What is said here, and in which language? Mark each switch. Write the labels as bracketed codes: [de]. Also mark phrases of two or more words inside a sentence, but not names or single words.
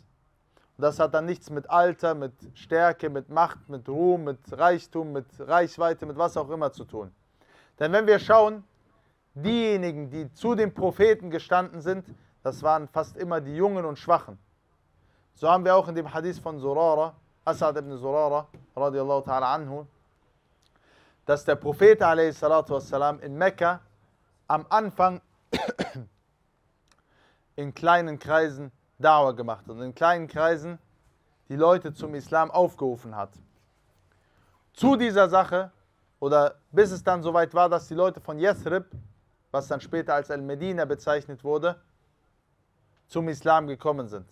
[de] Und das hat dann nichts mit Alter, mit Stärke, mit Macht, mit Ruhm, mit Reichtum, mit Reichweite, mit was auch immer zu tun. Denn wenn wir schauen, diejenigen, die zu den Propheten gestanden sind, das waren fast immer die Jungen und Schwachen. So haben wir auch in dem Hadith von Zurara, Asad ibn Zurara, [ar] رضي الله تعالى عنه, [de] dass der Prophet a.s. in Mekka am Anfang in kleinen Kreisen Da'wah gemacht hat und in kleinen Kreisen die Leute zum Islam aufgerufen hat. Zu dieser Sache, oder bis es dann soweit war, dass die Leute von Yathrib, was dann später als Al-Medina bezeichnet wurde, zum Islam gekommen sind.